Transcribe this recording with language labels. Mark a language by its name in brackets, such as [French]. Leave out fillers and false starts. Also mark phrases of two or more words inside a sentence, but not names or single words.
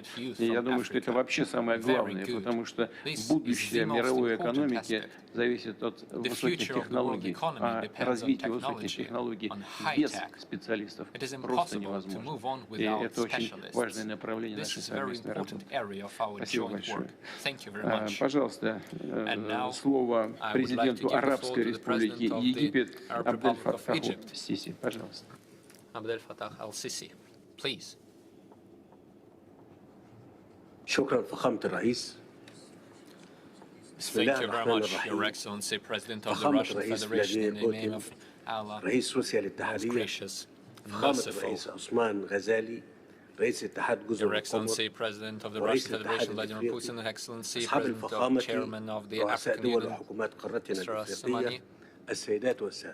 [Russian] И я думаю, что это вообще самое главное, потому что будущее мировой экономики зависит от высоких технологий, а развитие высоких технологий без специалистов просто невозможно. И это очень важное направление нашей совместной работы. Спасибо большое. Пожалуйста, слово президенту Арабской Республики Египет Абдель-Фаттаху Сиси. Пожалуйста. Абдель-Фаттах аль-Сиси, please. [Arabic] شكرا فخامة الرئيس. بسم الله الرحمن الرحيم. فخامة الرئيس فلاديمير بوتين رئيس روسيا الاتحادية، فخامة الرئيس عثمان غزالي رئيس اتحاد جزر القمر ورئيس الاتحاد الافريقي، اصحاب الفخامة رؤساء دول وحكومات قارتنا الافريقية، السيدات والسادة.